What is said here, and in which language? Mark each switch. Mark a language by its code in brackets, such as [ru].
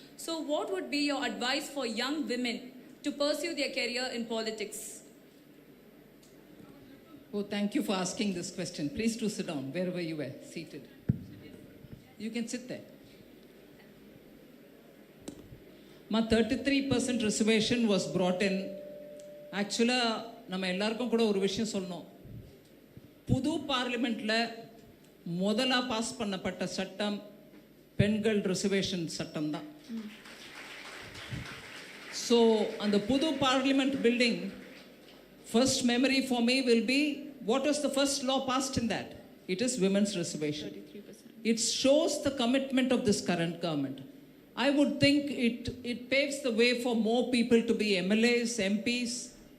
[en] So what would be your advice for young women to pursue their career in politics? Oh, thank you for asking this question. Please do sit down wherever you were seated. You can sit there. My 33% reservation was brought in. [ta] Actually, நம்ம எல்லாருக்கும் கூட ஒரு விஷயம் சொல்லணும். புது பார்லிமெண்ட்டில் முதலா pass பண்ணப்பட்ட சட்டம் பெண்கள் ரிசர்வேஷன் சட்டம் தான். [en] so [ta] அந்த புது parliament building, [en] first memory for me will be, what was the first law passed in that? It is women's reservation. 33%. It shows the commitment of this current government. I would think it paves the way for more people to be MLAs, MPs.